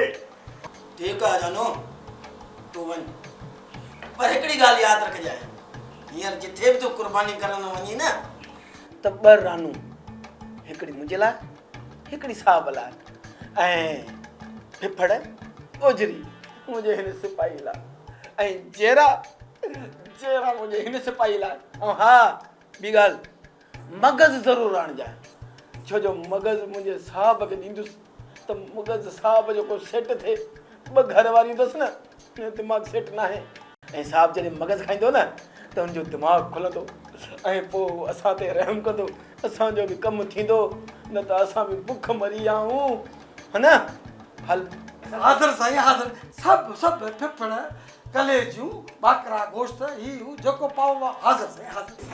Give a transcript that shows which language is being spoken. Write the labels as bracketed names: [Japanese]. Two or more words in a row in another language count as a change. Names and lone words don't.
[Sindhi] ठीकु आहे जानो तूं वञ पर हिकिड़ी ॻाल्हि यादि रखजांइ हींअर जिथे बि तूं क़ुर्बानी करण वञी न त 2 रानू हिकिड़ी मुंहिंजे लाइ हिकिड़ी साहब लाइ ऐं फिफड़ ओजरी मुंहिंजे हिन सिपाही लाइ ऐं जेरा मुंहिंजे हिन सिपाही लाइ। ऐं हा ॿी ॻाल्हि मगज़ ज़रूरु आणजांइ छो जो मगज़ मुंहिंजे साहब खे ॾींदुसि त मगज़ साहब जो को सेट थिए ब घर वारी दस ना दिमाग सेट ना है ऐं साहब जॾहिं मगज़ खाईंदो न त उनजो दिमाग़ खुलंदो ऐं पोइ असां ते रहम कंदो असांजो बि कमु थींदो न त असां बि बुख मरी आऊं है न हल हाज़िर साईं हाज़िर सभु फिफड़ कलेजूं बाकरा गोश्त ही हू जेको पाओ हाज़िर साईं हाज़िर